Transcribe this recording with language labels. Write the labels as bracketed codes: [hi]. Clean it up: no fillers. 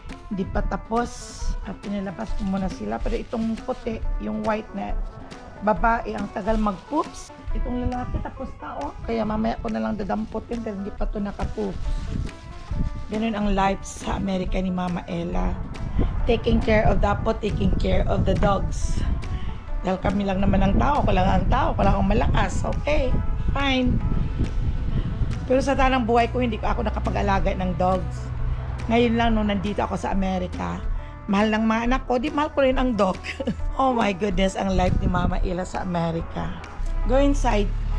[tl] Hindi pa tapos. At pinalabas ko muna sila. Pero itong puti, yung white na babae, ang tagal mag-poops. Itong lalaki tapos tao. Kaya mamaya ko na lang dadamputin dahil hindi pa ito naka-poops. Ganun ang life sa Amerika ni Mama Ella. [en] Taking care of the apo, taking care of the dogs. [tl] Dahil kami lang naman ang tao. Ko lang ang tao. Ko lang ang malakas. Okay, fine. Pero sa tanang buhay ko, hindi ako nakapag-alaga ng dogs. Ngayon lang nung nandito ako sa Amerika, mahal ng mga anak ko, di mahal ko rin ang dog. Oh my goodness, ang life ni Mama Ella sa Amerika. Go inside.